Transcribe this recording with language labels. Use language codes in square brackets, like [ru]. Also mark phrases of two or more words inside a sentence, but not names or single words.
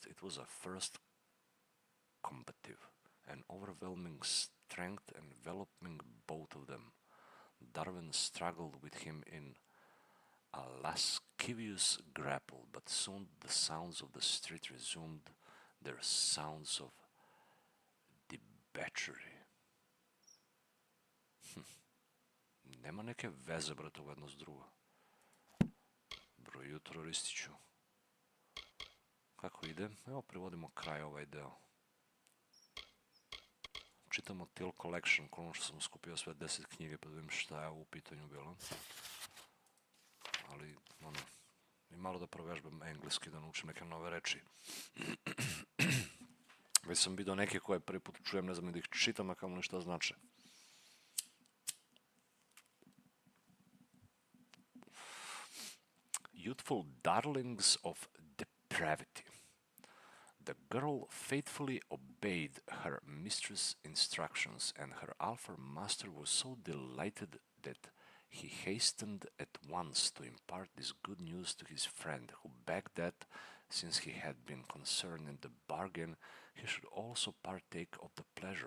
[en] It was a first combative, an overwhelming strength enveloping both of them. Darwin struggled with him in a lascivious grapple, but soon the sounds of the street resumed their sounds of debauchery. [sr] Nema neke veze, brate, ovo jedno s drugo. Bro jutro, Ristiću. Kako ide? Evo, privodimo kraj ovaj deo. Čitamo Till Collection, koliko što sam skupio sve 10 knjige, pa da vidim šta je u pitanju bilo. Ali, ono, i malo da provežbam engleski, da naučim neke nove reči. Već sam vidio neke koje prvi put čujem, ne znam da ih čitam, a kamo li šta znače. [en] Youthful darlings of depravity. The girl faithfully obeyed her mistress' instructions, and her alpha master was so delighted that he hastened at once to impart this good news to his friend, who begged that, since he had been concerned in the bargain, he should also partake of the pleasure.